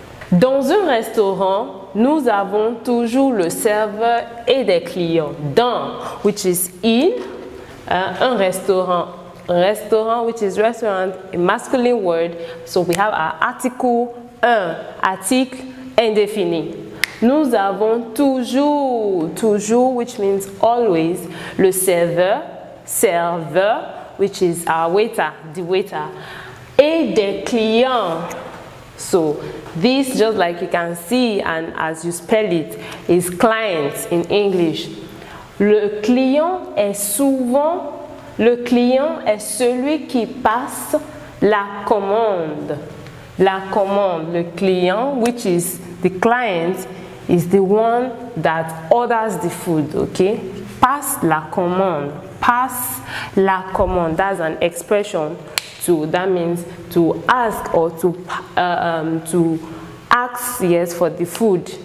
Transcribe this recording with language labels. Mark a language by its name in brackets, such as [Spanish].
[French] Dans un restaurant, nous avons toujours le serveur et des clients. Dans, [English] which is in, [French] un restaurant. [English] Restaurant, which is restaurant, a masculine word. So we have our article, un, [French] article indéfini. Nous avons toujours, [English] which means always, [French] le serveur, serveur, [English] which is our waiter, the waiter, [French] et des clients. [English] So this, just like you can see and as you spell it, is clients in English. [French] Le client est celui qui passe la commande. La commande, le client, [English] which is the client, is the one that orders the food, okay? [French] Passe la commande. Passe la commande. [English] That's an expression. That means to ask or to ask, yes, for the food.